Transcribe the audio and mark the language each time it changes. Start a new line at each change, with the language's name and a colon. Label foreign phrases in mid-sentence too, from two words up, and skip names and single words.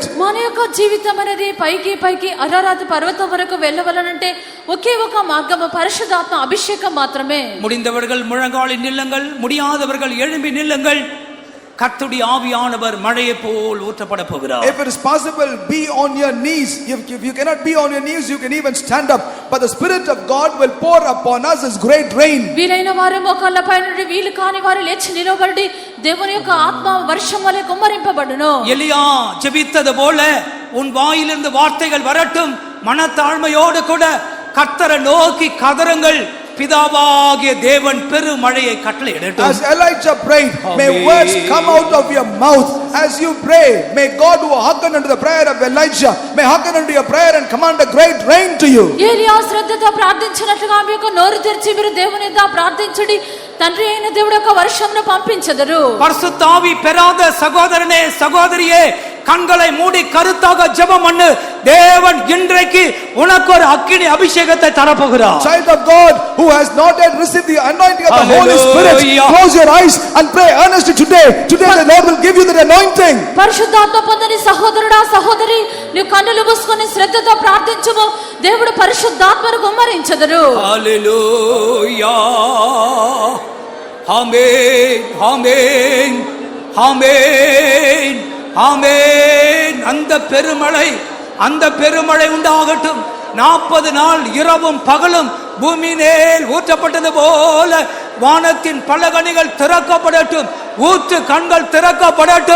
Telugu: మన యొక్క జీవితం అనేది పైకి అరారాతు పర్వతం వరకు వెళ్ళవలనంటే ఒకే ఒక మార్గము, పరిశుద్ధాత్మ అభిషేకం మాత్రమే.
Tamil: முடிந்தவர்கள் முழங்காலில் நில்லுங்கள், முடியாதவர்கள் எழும்பி நில்லுங்கள். கர்த்தருடைய ஆவியானவர் மழையை போல் ஊற்றப்பட போகிறார்.
English: If it is possible, be on your knees. If you cannot be on your knees, you can even stand up. But the Spirit of God will pour upon us as great rain.
Telugu: వీలైన వారు మోకాళ్ళపై నుండి వీలు కాని వారు లేచి నిలబడి దేవుని యొక్క ఆత్మ వర్షం వలె కుమ్మరింపబడును.
Tamil: எலியா ஜெபித்தது போல உன் வாயிலிருந்து வார்த்தைகள் வரட்டும், மனத்தாழ்மையோடு கூட கர்த்தரை நோக்கி கதறுங்கள், பிதாவாகிய தேவன் பெருமழையை கட்டளையிடட்டும்.
English: As Elijah prayed, may words come out of your mouth. As you pray, may God who hearkened unto the prayer of Elijah may hearken unto your prayer and command a great rain to you.
Telugu: ఏలియా శ్రద్ధతో ప్రార్థించినట్లుగా మీ యొక్క నోరు తెరిచి మీరు దేవుని యొద్ద ప్రార్థించుడి, తండ్రి అయిన దేవుడు యొక్క వర్షమును పంపించెదరు.
Tamil: பரிசுத்த ஆவி பெறாத சகோதரனே சகோதரியே, கண்களை மூடி கருத்தாக ஜெபம் பண்ணு. தேவன் இன்றைக்கு உனக்கு ஒரு அக்கினி அபிஷேகத்தை தரப்போகிறார்.
English: Child of God who has not yet received the anointing of the Holy Spirit, close your eyes and pray earnestly today. Today the Lord will give you that anointing.
Telugu: పరిశుద్ధాత్మ పొందని సహోదరుడా సహోదరి, నీవు కన్నులు మూసుకొని శ్రద్ధతో ప్రార్థించుము, దేవుడు పరిశుద్ధాత్మను కుమ్మరించెదరు. హల్లెలూయా, ఆమేన్, ఆమేన్,
Tamil: ஆமென், ஆமென். அந்த பெருமழை உண்டாகட்டும். 40 நாள் இரவும் பகலும் பூமியினேல் ஊற்றப்பட்டது போல வானத்தின் பலகணிகள் திறக்கப்படட்டும், ஊற்று கண்கள் திறக்கப்படட்டும்.